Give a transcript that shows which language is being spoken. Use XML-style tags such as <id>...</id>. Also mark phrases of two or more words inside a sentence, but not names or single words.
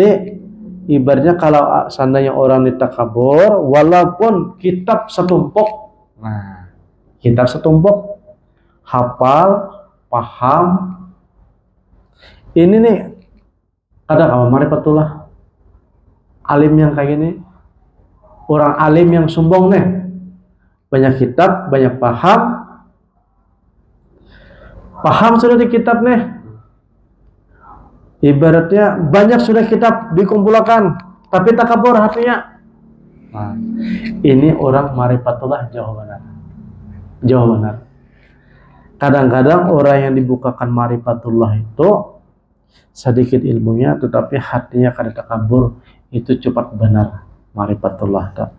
<id>Tapi ibaratnya kalau seandainya orang ditakabur, walaupun kitab setumpuk, nah, kitab setumpuk, hafal, paham, ini nih, kadang apa marifatullah, alim yang kayak gini, orang alim yang sombong nih, banyak kitab, banyak paham sudah di kitab nih, ibaratnya banyak sudah kitab dikumpulkan, tapi takabur hatinya. Nah, ini orang marifatullah jauh benar. Kadang-kadang orang yang dibukakan marifatullah itu sedikit ilmunya, tetapi hatinya kada takabur, itu cepat benar marifatullah.</id>